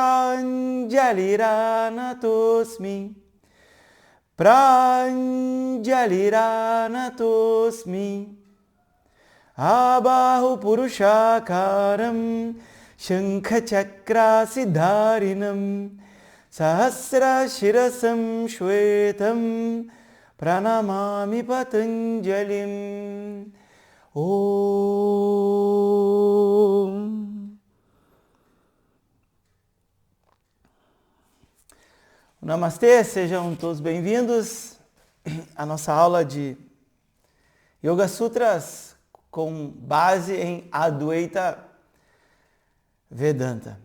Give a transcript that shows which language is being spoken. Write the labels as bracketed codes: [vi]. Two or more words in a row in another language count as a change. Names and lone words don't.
[sa] Pranjaliranatosmi Pranjaliranatosmi Abahu Purushakaram Shankhachakrasidharinam Sahasra Shirasam Shwetam Pranamami Patanjalim. [pt] Om Namastê, sejam todos bem-vindos à nossa aula de Yoga Sutras com base em Advaita Vedanta.